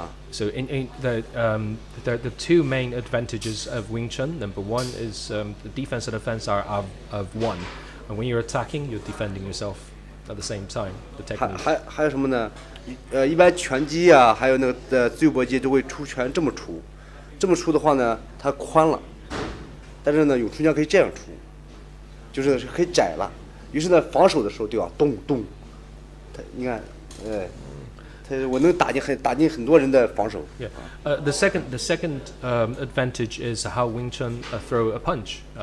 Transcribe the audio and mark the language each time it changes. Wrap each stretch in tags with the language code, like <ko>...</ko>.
<en>So in the two main advantages of Wing Chun. Number one is the defense and offense are of one, and when you're attacking, you're defending yourself at the same time. The technique.</en> <zh>还有什么呢？一般拳击啊，还有那个自由搏击都会出拳这么出的话呢，它宽了，但是呢，咏春拳可以这样出，就是可以窄了。于是呢，防守的时候就要咚咚，你看，我能打进很多人的防守。</zh> <en>Yeah. The second advantage is how Wing Chun throw a punch.</en>